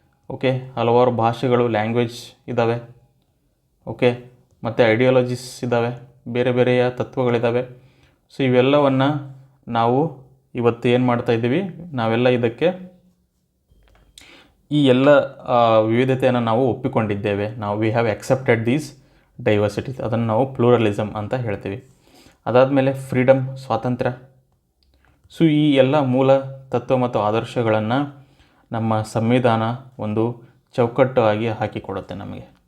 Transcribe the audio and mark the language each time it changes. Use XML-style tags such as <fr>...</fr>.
<kn>Okay, ಹಲವಾರು ಭಾಷೆಗಳು, language ಇದ್ದಾವೆ. ಓಕೆ, ಮತ್ತು ಐಡಿಯಾಲಜೀಸ್ ಇದ್ದಾವೆ, ಬೇರೆ ಬೇರೆಯ ತತ್ವಗಳಿದ್ದಾವೆ. ಸೊ ಇವೆಲ್ಲವನ್ನು ನಾವು ಇವತ್ತು ಏನು ಮಾಡ್ತಾಯಿದ್ದೀವಿ, ನಾವೆಲ್ಲ ಇದಕ್ಕೆ ಈ ಎಲ್ಲ ವಿವಿಧತೆಯನ್ನು ನಾವು ಒಪ್ಪಿಕೊಂಡಿದ್ದೇವೆ.</kn> <en>We have accepted these diversities.</en> <kn>ಅದನ್ನು ನಾವು ಪ್ಲೂರಲಿಸಮ್ ಅಂತ ಹೇಳ್ತೀವಿ. ಅದಾದಮೇಲೆ ಫ್ರೀಡಮ್, ಸ್ವಾತಂತ್ರ್ಯ. ಸೊ ಈ ಎಲ್ಲ ಮೂಲ ತತ್ವ ಮತ್ತು ಆದರ್ಶಗಳನ್ನು ನಮ್ಮ ಸಂವಿಧಾನ ಒಂದು ಚೌಕಟ್ಟು ಆಗಿ ಹಾಕಿಕೊಡುತ್ತೆ ನಮಗೆ.</kn>